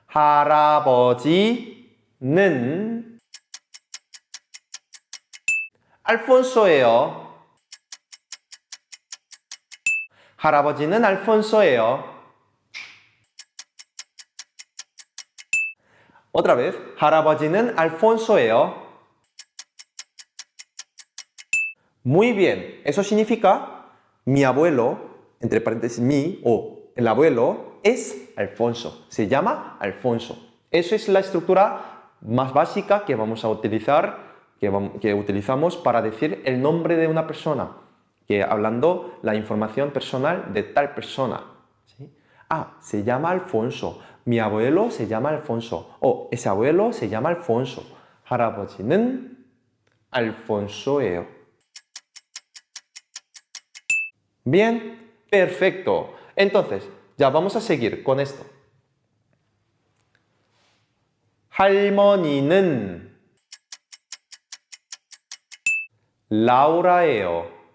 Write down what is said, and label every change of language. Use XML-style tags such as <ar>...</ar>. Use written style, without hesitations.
<ko>할아버지는 알폰소예요. 할아버지는 알폰소예요.</ko> <es>Otra vez,</es> <ko>할아버지는 알폰소예요.</ko> <es>Muy bien, eso significa mi abuelo, entre paréntesis mi o el abuelo, es Alfonso, se llama Alfonso. Eso es la estructura más básica que vamos a utilizar, que utilizamos para decir el nombre de una persona, que hablando la información personal de tal persona. ¿Sí? Ah, se llama Alfonso, mi abuelo se llama Alfonso, o ese abuelo se llama Alfonso.</es> <ko>할아버지는 알폰소예요.</ko> <es>Bien, perfecto. Entonces, ya vamos a seguir con esto.</es> <ko>할머니는 라우라예요.</ko>